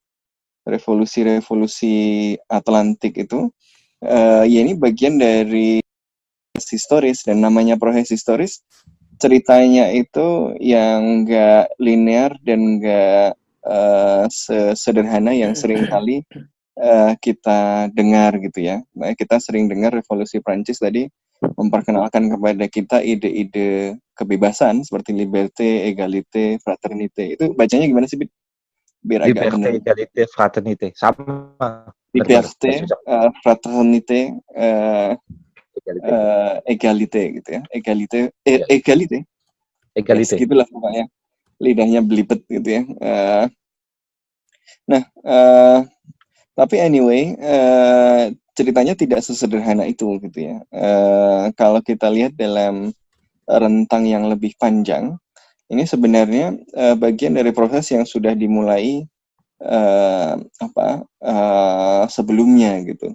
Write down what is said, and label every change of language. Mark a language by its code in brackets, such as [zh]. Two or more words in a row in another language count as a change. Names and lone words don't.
[id] revolusi Atlantik itu ya ini bagian dari historis, dan namanya proses historis, ceritanya itu yang nggak linear dan nggak sederhana yang sering kali kita dengar gitu ya. Nah, kita sering dengar revolusi Prancis tadi memperkenalkan kepada kita ide-ide kebebasan seperti [fr] liberté, égalité, fraternité. [id] Itu bacanya gimana sih, biar agak benar? [fr] Liberté, égalité, fraternité. [id] Sama. [fr] Liberté, fraternité, égalité [id] gitu ya. Égalité. Segitulah pokoknya. Lidahnya belibet gitu ya. Tapi anyway, ceritanya tidak sesederhana itu gitu ya. Kalau kita lihat dalam rentang yang lebih panjang, ini sebenarnya bagian dari proses yang sudah dimulai sebelumnya gitu.